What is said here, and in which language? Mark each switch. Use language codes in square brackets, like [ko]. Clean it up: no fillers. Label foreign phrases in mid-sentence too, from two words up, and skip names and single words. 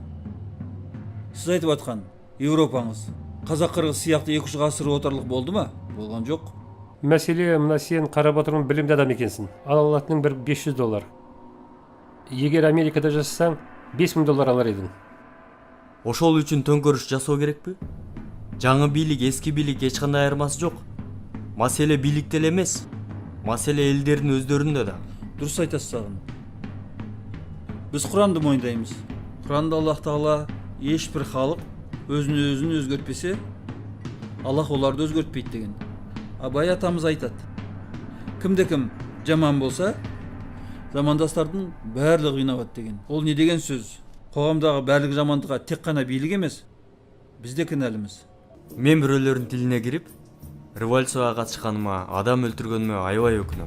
[kk] Сіз айтып атқан Европаңыз Қазақ-Қырғыз сияқты 200 ғасыр отарлық болды ма? Болған жоқ. Мәселе, мына сен қарап отырған білімді адам екенсің. Ала алатының бір $500. Егер Америкада жасасаң, $5000 алар едің. [ky] Ошол үчүн төңкөрүш жасоо керекпи? Жаңы бийлик, эски бийлик эч кандай айырмасы жок. Маселе бийликте эле эмес, маселе элдердин өздөрүндө да. [kk] Дұрыс айтасыз сағын. Біз Құранды мойындаймыз. Құранда Аллах Тағала ешбір халық өзін өзгертпесе, Аллах оларды өзгертпейді деген. Абай атамыз айтады. Кімде-кім жаман болса, замандастардың барлығы қинабады деген. Ол не деген сөз? Қоғамдағы барлық жамандыққа тек қана бийлик емес, біз де кінәліміз. [ky] Мен бирөөлөрдүн тилине кирип, революцияга катышканыма, адам өлтүргөнүмө аябай өкүнөм.